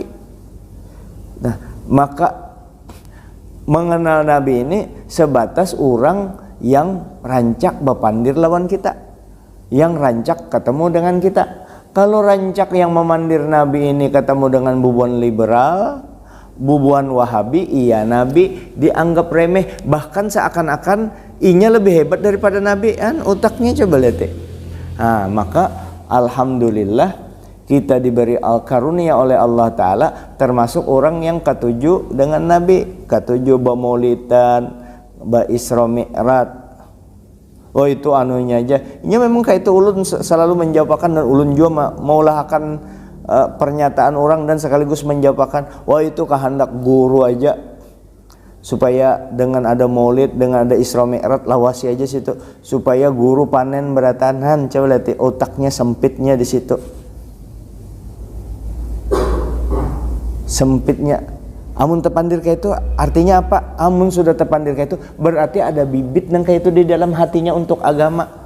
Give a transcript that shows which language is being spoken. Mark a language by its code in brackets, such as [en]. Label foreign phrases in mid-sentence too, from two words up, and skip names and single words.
[bjn] Nah, maka mengenal Nabi ini sebatas orang yang rancak bepandir lawan kita, yang rancak ketemu dengan kita. Kalau rancak yang memandir Nabi ini ketemu dengan bubuan liberal, bubuan Wahabi, iya Nabi dianggap remeh, bahkan seakan-akan inya lebih hebat daripada Nabi. [id] Otaknya coba lihat deh. Nah, maka alhamdulillah kita diberi al-karunia oleh Allah Ta'ala, termasuk orang yang ketujuh dengan Nabi, ketujuh bamaulidan, Isra Mi'raj. Oh itu anunya aja. [bjn] Ini memang kayak itu ulun selalu menjawabkan, dan ulun juga maulahkan pernyataan orang dan sekaligus menjawabkan, wah itu kehendak guru aja, supaya dengan ada maulid, dengan ada Isra Mi'raj, lawasi aja situ, supaya guru panen beratahan. [id] Coba lihat otaknya sempitnya di situ, sempitnya. [bjn] Amun terpandir kayak itu artinya apa? Amun sudah terpandir kayak itu berarti ada bibit nang kayak itu di dalam hatinya untuk agama.